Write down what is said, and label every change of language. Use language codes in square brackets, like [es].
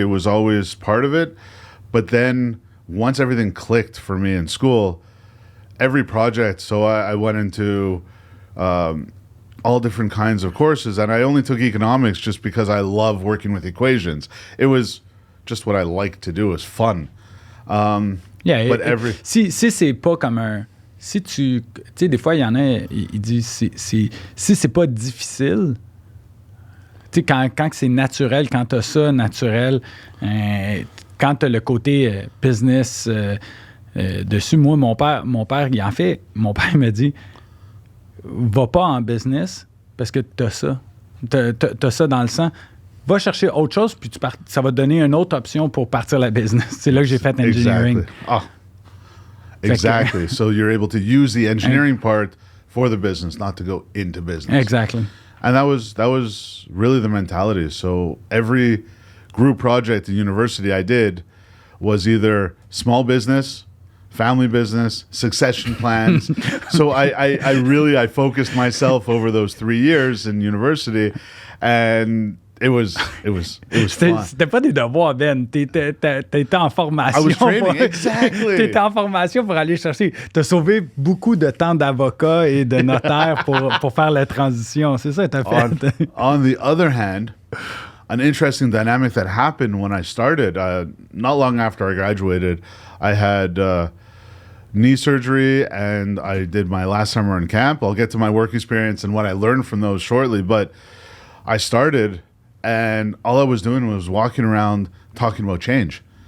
[en] It was always part of it. But then once everything clicked for me in school, every project. So I went into all different kinds of courses, and I only took economics just because I love working with equations. It was just what I like to do. It was fun. [fr] Si c'est pas comme un... Si tu sais, des fois, il y en a, il dit, si c'est pas difficile, tu sais, quand c'est naturel, quand t'as ça naturel, quand t'as le côté business dessus, moi, mon père, il en fait. Mon père me dit, va pas en business parce que t'as ça. T'as ça dans le sang. Va chercher autre chose, puis ça va te donner une autre option pour partir la business. C'est là que j'ai fait engineering. [en] Exactly. So you're able to use the engineering part for the business, not to go into business. Exactly. And that was really the mentality. So every group project at university I did was either small business, family business, succession plans. So I focused myself over those 3 years in university, and it was fun. [fr] C'était pas des devoirs, Ben. T'étais en formation. [en] I was training, exactly. [fr] T'étais en formation pour aller chercher. T'as sauvé beaucoup de temps d'avocat et de notaire pour faire la transition. C'est ça que t'as fait. [en] On the other hand, an interesting dynamic that happened when I started, not long after I graduated, I had knee surgery, and I did my last summer in camp. I'll get to my work experience and what I learned from those shortly, but I started, and all I was doing was walking around talking about change.